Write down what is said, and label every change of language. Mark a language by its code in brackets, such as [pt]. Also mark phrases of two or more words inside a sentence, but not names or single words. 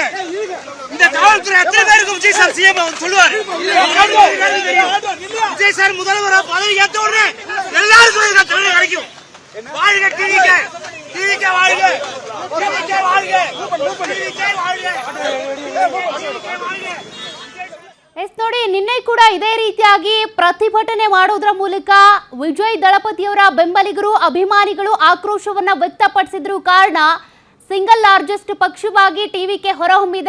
[ta] இந்த காவல்துறை எத்தனை பேருக்கு விஜய் சார் சிஎம் சொல்லுவார். விஜய் சார் முதல்வர் பதவி ஏற்ற உடனே எல்லாருக்கும் தமிழ் கிடைக்கும். வாழ்க டிவிகே, டிவிகே வாழ்க, டிவிகே வாழ்க, டிவிகே வாழ்க. [kn] ನೋಡಿ, ನಿನ್ನೆ ಕೂಡ ಇದೇ ರೀತಿಯಾಗಿ ಪ್ರತಿಭಟನೆ ಮಾಡೋದ್ರ ಮೂಲಕ ವಿಜಯ್ ದಳಪತಿಯವರ ಬೆಂಬಲಿಗರು ಅಭಿಮಾನಿಗಳು ಆಕ್ರೋಶವನ್ನ ವ್ಯಕ್ತಪಡಿಸಿದ್ರು. ಕಾರಣ [en] single largest [kn] ಪಕ್ಷವಾಗಿ ಟಿವಿಕೆ ಹೊರಹೊಮ್ಮಿದೆ.